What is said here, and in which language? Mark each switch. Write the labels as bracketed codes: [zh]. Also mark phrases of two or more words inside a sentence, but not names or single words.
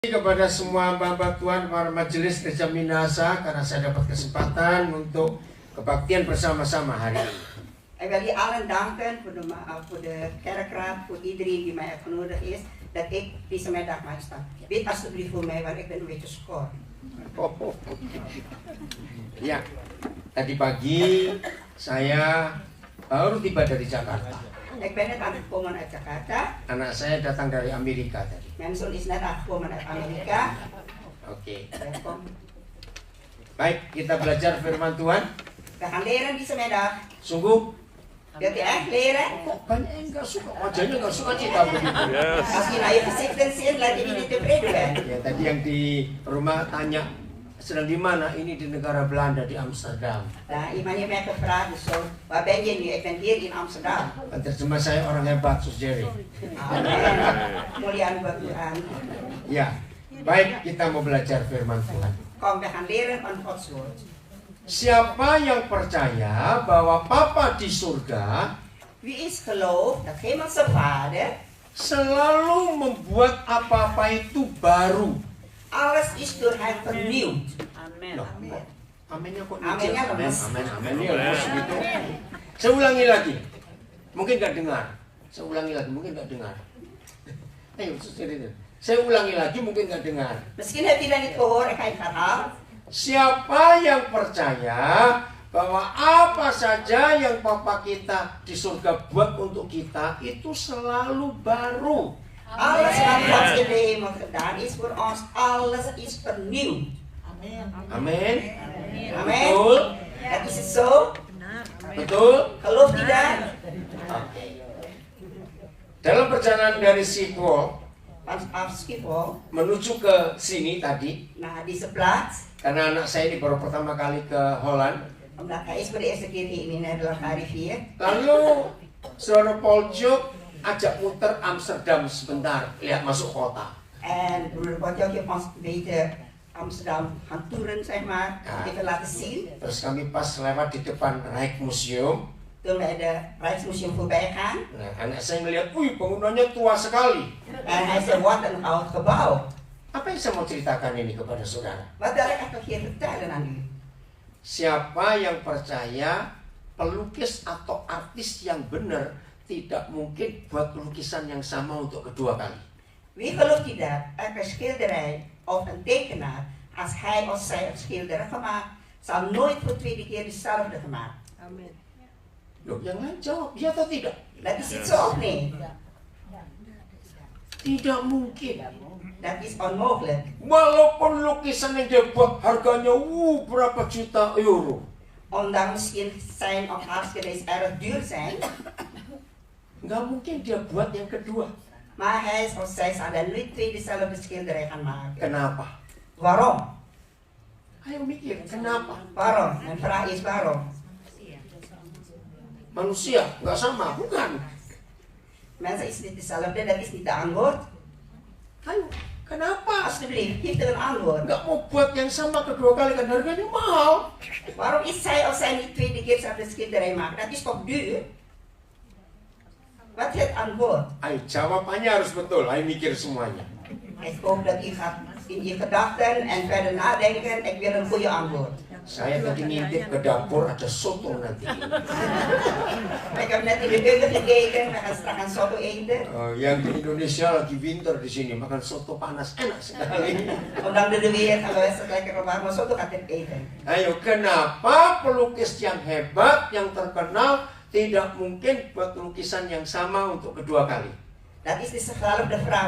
[id] Kepada semua hamba Tuhan, para majelis Gereja Minahasa, karena saya dapat kesempatan untuk kebaktian bersama-sama hari ini. [nl] Ik wil jullie allen danken voor de kerkraad, voor iedereen die mij uitgenodigd is, dat ik deze middag mag staan. Bid alsjeblieft voor mij, want ik ben een beetje schor. [id] Ya, tadi pagi saya baru tiba dari Jakarta. [nl] Ik ben net aangekomen uit Jakarta. [id] Anak saya datang dari Amerika tadi. [nl] Mijn zoon is net aangekomen uit Amerika. [id] Oke. Welkom. Baik, kita belajar firman Tuhan. [nl] We gaan leren deze middag. [id] Sungguh, [nl] Wilt u echt leren? [id] kok banyak yang nggak suka, wajahnya nggak suka cita begitu. [nl] Als je naar je gezicht ziet, laat je niet tevreden zijn. [id] Ya, tadi yang di rumah tanya, sedang di mana? Ini di negara Belanda, di Amsterdam. [nl] Nou, iemand heeft mij gevraagd, dus zo, waar ben je nu? Ik ben hier in Amsterdam. [id] Terjemah saya orang hebat, Sus Jerry. Amen. Muliaan buat Tuhan. Ya, baik, kita mau belajar firman Tuhan. [nl] Kom, we gaan leren van Gods woord. [id] Siapa yang percaya bahwa Papa di surga [nl] Wie is geloof dat Hemelse Vader [id] selalu membuat apa-apa itu baru? [nl] alles is door hem vernieuwd. [id] Amen. Loh, Aminnya kok Aminnya amin, lemes. amin, ya lemes gitu. Saya ulangi lagi, mungkin nggak dengar. Saya ulangi lagi, mungkin nggak dengar. Ayo, saya ulangi lagi, mungkin nggak dengar. [nl] Misschien heb je dat niet gehoord, ik ga het herhalen. [id] Siapa yang percaya bahwa apa saja yang Papa kita di surga buat untuk kita itu selalu baru. [nl] Alles wat God in de hemel gedaan is voor ons, alles is vernieuwd. [id] Amin. Amen. Betul? [nl] Dat is het zo? [id] Betul? Geloof tidak? Oke. Dalam perjalanan dari Schiphol [nl] Vanaf Schiphol [id] menuju ke sini tadi, [nl] naar deze plaats, [id] karena anak saya ini baru pertama kali ke Holland. [nl] omdat hij is voor de eerste keer hier in Nederland gearriveerd. [id] Lalu Saudara Paul Job ajak muter Amsterdam sebentar, lihat masuk kota. [nl] En broeder Potjok heeft ons een beetje Amsterdam gaan toeren, zeg maar, even laten zien. [id] Terus kami pas lewat di depan Rijksmuseum. [nl] Toen wij de Rijksmuseum voorbij gaan. [id] Nah, anak saya melihat, wih bangunannya tua sekali. [nl] En hij zei, wat een oud gebouw. [id] Apa yang saya mau ceritakan ini kepada saudara? [nl] Wat wil ik eigenlijk hier vertellen aan u? [id] Siapa yang percaya pelukis atau artis yang benar tidak mungkin buat lukisan yang sama untuk kedua kali. [nl] Wie gelooft u dat een schilderij of een tekenaar, als hij of zij een schilderij gemaakt, zal nooit voor de tweede keer dezelfde gemaakt? [id] Amen. Loh, yang lain jawab, iya atau tidak? [nl] Dat is niet zo of nee? [id] Tidak mungkin. [nl] Dat is onmogelijk. [id] Walaupun lukisan yang dia buat harganya berapa juta euro. [nl] Ondanks misschien zijn of haar schilderijen erg duur zijn, [id] Nggak mungkin dia buat yang kedua. [nl] maar hij of zij zal dan nooit twee dezelfde schilderij gaan maken. [id] Kenapa? [nl] Waarom? [id] Ayo mikir, kenapa? [nl] Waarom? Mijn vraag is waarom? [id] Manusia nggak sama, bukan? [nl] Mensen is niet dezelfde, dat is niet de antwoord. [id] Ayo, kenapa? [nl] Alsjeblieft, geef er een antwoord. [id] Nggak mau buat yang sama kedua kali kan harganya mahal. [nl] Waarom is zij of zij niet tweede keer dezelfde schilderij maken? Dat is toch duur? Wat is het antwoord? [id] Ayo, jawabannya harus betul. Ayo mikir semuanya. [nl] Ik hoop dat u gaat in je gedachten en verder nadenken. Ik wil een goede antwoord. [id] Saya tadi ngintip ke dapur ada soto nanti. [nl] Ik heb net in de keuken gekeken. We gaan straks soto eten. [id] Yang di Indonesia lagi winter di sini makan soto panas enak sekali. [nl] Ondanks de weer gaan we best lekker warme soto gaan eten. [id] Ayo, kenapa pelukis yang hebat, yang terkenal tidak mungkin buat lukisan yang sama untuk kedua kali? [nl] Dat is dezelfde vraag.